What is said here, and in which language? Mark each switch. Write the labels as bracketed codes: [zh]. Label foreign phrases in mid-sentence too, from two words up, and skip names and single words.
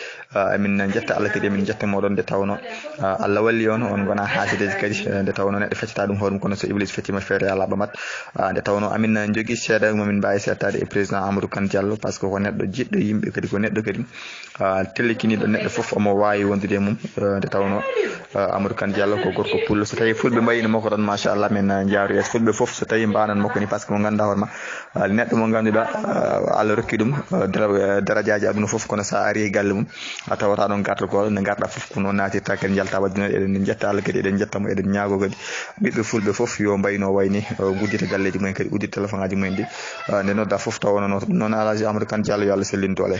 [ff] emin jetta Allah kadi emin jetta moɗon nde tawno Allah walli on gona haasideji kadi nde tawno neɗɗo feccata ɗum hoɗum kono so iblis feccima feere ala ɓamat nde tawno amin jogui seeɗa momin mbawi settade e président Amadou Kane Diallo [fr] par ce que [ff] ko neɗɗo jiɗɗo yimɓe kadi ko neɗɗo kadi tellikiniɗo neɗɗo foof omo wawi wondude e mum nde tawno Amadou Kane Diallo ko gorko pullo so tawi fulɓe mbayino makko tan machallah min jaaru yeeso fulɓe foof so tawi mbanan makko ni [fr] par ce que [ff] mo ganduɗa hoorema neɗɗo mo ganduɗa Allah rokki ɗum darajaji aduna foof kono sa ari e galle mum a tawata ɗon gartogol nde garɗa foof ko noon natirta kadi jalta waddino eɗen jetta Allah kadi eɗen jettamo eɗen ñaago kadi ɓiɓɓe fulɓe foof yo mbayno wayni guddita galleji mumen kadi uddita téléphone aji mumen ɗi nde nodda foof tawonono ɗum noon Alaji Amadou Kane Diallo yo Allah sellin doole.